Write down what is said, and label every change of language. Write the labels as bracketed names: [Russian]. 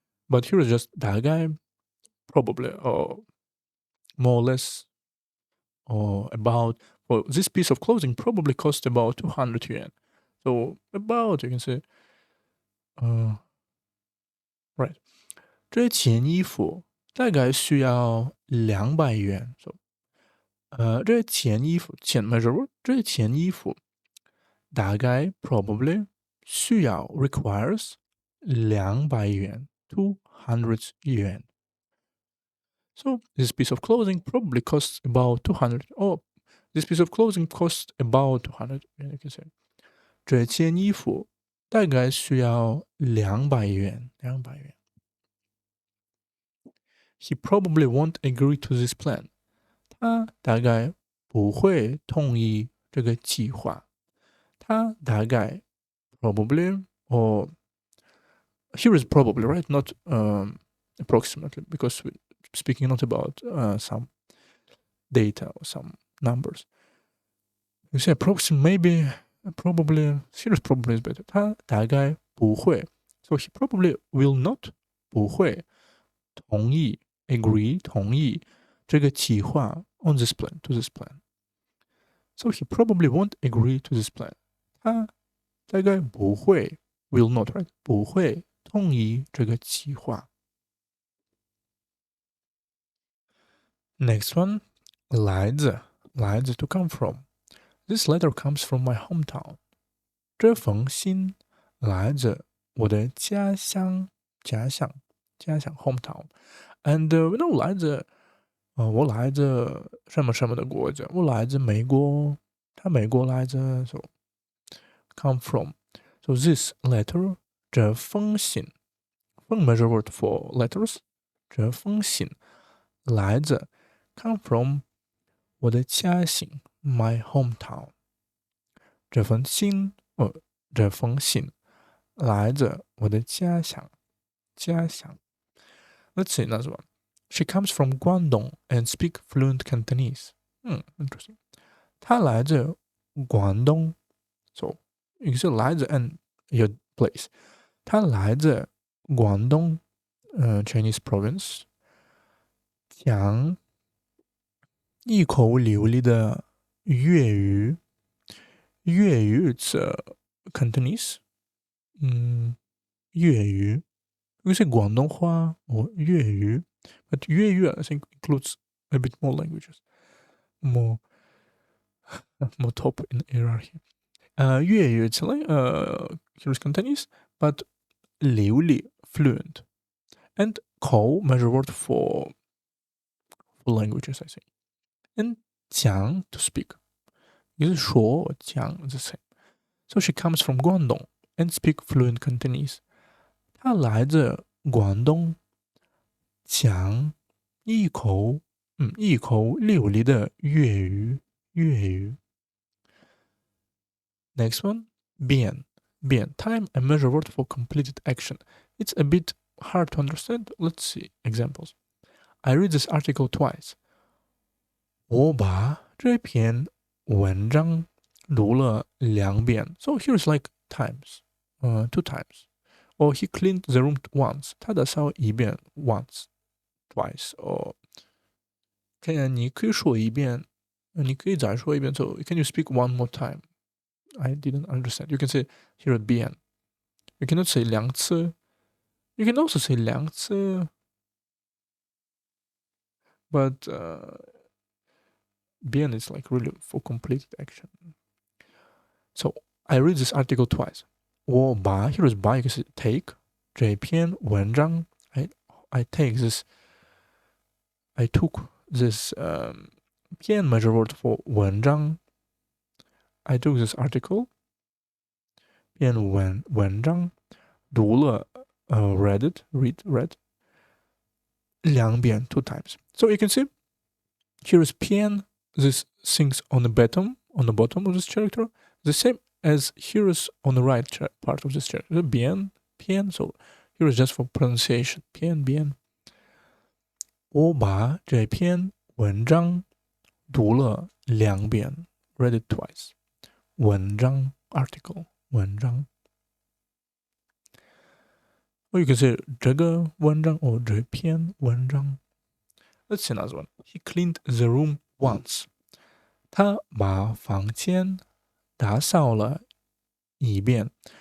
[English] But here is just 大概 probably or more or less or about. Well, this piece of clothing probably cost about 200 yuan. So about you can say right. [Chinese] 这件衣服大概需要200元。 [English] So [Chinese] 这件衣服钱 [English] measure word [Chinese] 这件衣服大概 [English] probably [Chinese] 需要 [English] requires 200元 200 yuan. So this piece of clothing probably costs about 200. Oh, this piece of clothing costs about 200. You can say [Chinese] 这件衣服大概需要200元。 [English] He probably won't agree to this plan. [Chinese] 他大概不会同意这个计划。他大概 [English] probably or here is probably right, not approximately because we're speaking not about some data or some numbers. You say approximate, maybe, probably. Here is probably is better. [Chinese] 他大概不会 [English] so he probably will not [Chinese] 不会同意 [English] agree [Chinese] 同意这个计划 [English] on this plan to this plan. So he probably won't agree to this plan. [Chinese] 他大概不会 [English] will not right [Chinese] 不会同意这个计划。 [English] Next one 来自 to come from. This letter comes from my hometown. [Chinese] 这封信来自我的家乡 hometown. [English] And we know [Chinese] 来自我来自什么什么的国家，我来自美国，他美国来自 [English] so come from. So this letter 这封信 measure word for letters [Chinese] 这封信来自 [English] come from [Chinese] 我的家乡 [English] my hometown. [Chinese] 这封信来自我的家乡。 [English] Let's see another one. She comes from Guangdong and speak fluent Cantonese. Interesting. [Chinese] 她来自广东 [English] So you can say 来自 and your place. [Chinese] 她来自广东 [English] Chinese province. [Chinese] 讲一口流利的粤语。 [English] 粤语 it's Cantonese. 粤语 you can say 广东话 or 粤语 but 粤语 I think includes a bit more languages. More top in hierarchy. 粤语 it's like here's Cantonese but 流利 fluent. And 口 measure word for languages I think. And 讲 to speak. [Chinese] 就是说讲 [English] the same. So she comes from Guangdong and speak fluent Cantonese. [Chinese] 她来自广东，讲一口流利的粤语。 [English] Next one, 变 time and measure word for completed action. It's a bit hard to understand. Let's see examples. I read this article twice. [Chinese] 我把这篇文章读了2遍。 [English] So here's like times, 2 times. Or he cleaned the room once. [Chinese] 他打扫一遍 [English] once, twice. Or [Chinese] 你可以说一遍，你可以再说一遍。 [English] So can you speak one more time? I didn't understand. You can say here 遍。 You cannot say 2次。You can also say 2次。 But 遍 is like really for completed action. So I read this article twice. [Chinese] 我把 [English] here is by you can say take [Chinese] 这篇文章 [English] I take this I took this 篇 measure word for 文章 I took this article [Chinese] 篇文章，读了 [English] read read [Chinese] 2遍 [English] 2 times. So you can see here is 篇 this things on the bottom of this character the same as here is on the right part of this character. 篇 so here is just for pronunciation. [Chinese] 篇我把这篇文章读了2遍 [English] read it twice. 文章 article 文章 or you can say 这个文章 or 这篇文章. Let's see another one. He cleaned the room once. [Chinese] 他把房间打扫了一遍.